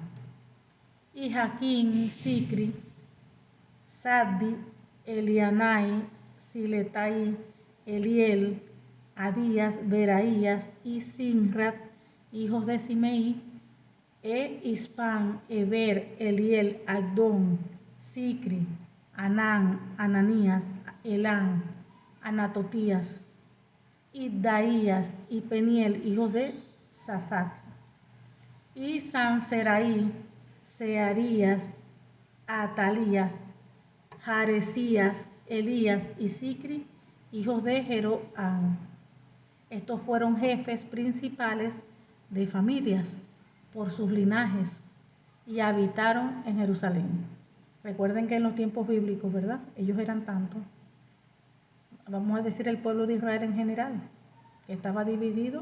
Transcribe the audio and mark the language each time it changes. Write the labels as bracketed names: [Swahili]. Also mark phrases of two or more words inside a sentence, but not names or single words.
[Spanish] Y Jaquín, Sicri, Saddi, Elianai, Siletai, Eliel, Adías, Beraías y Sinrat, hijos de Simei, Ispan, Eber, Eliel, Agdón, Sicri, Anán, Ananías, Elán, Anatotías, Iddaías y Peniel, hijos de Sasat. Y Sanseraí, Searías, Atalías, Jaresías, Elías y Sicri, hijos de Jeroam. Estos fueron jefes principales de familias por sus linajes y habitaron en Jerusalén. Recuerden que en los tiempos bíblicos, ¿verdad? Ellos eran tantos. Vamos a decir el pueblo de Israel en general, que estaba dividido.